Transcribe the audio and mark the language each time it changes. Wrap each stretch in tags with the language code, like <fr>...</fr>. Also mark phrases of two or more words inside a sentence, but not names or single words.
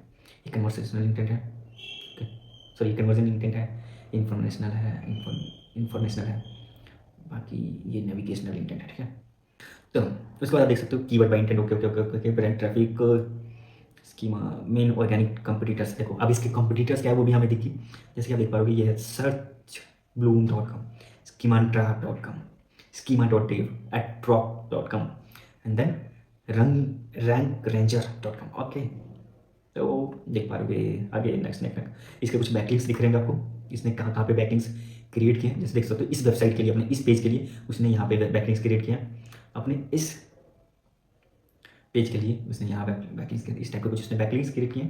<hi>ये</hi> <en>conversational intent</en> <hi>है, सॉरी</hi> <en>conversion intent</en> <hi>है, इंफॉर्मेशनल है, इंफॉर्मेशनल है, बाकी ये</hi> <en>navigational intent</en> <hi>है, ठीक है। तो उसके बाद आप देख सकते हो</hi> <en>keyword by intent, okay okay okay okay, brand traffic schema, main organic competitors.</en> <hi>देखो अब इसके कंपटीटर्स क्या है वो भी हमें दिखी, जैसे कि आप देख पाओगे ये है सर्च bloom.com, schematrap.com, schema.dev, attrop.com</hi> <en>and then</en> <hi>rankranger.com। ओके, तो देख पाओगे आगे</hi> <en>next next</en> <hi>इसके कुछ बैकलिंक्स दिख रहे हैं आपको, इसने कहाँ कहाँ पे</hi> <en>backlinks create</en> <hi>किए हैं। जैसे देख सकते हो इस वेबसाइट के लिए, अपने इस पेज के लिए उसने यहाँ पे</hi> <en>backlinks create</en> <hi>किया है, अपने इस पेज के लिए उसने यहाँ बैकलिंक्स, इस टाइप के कुछ उसने</hi> <en>backlinks create</en> <hi>किए हैं।</hi>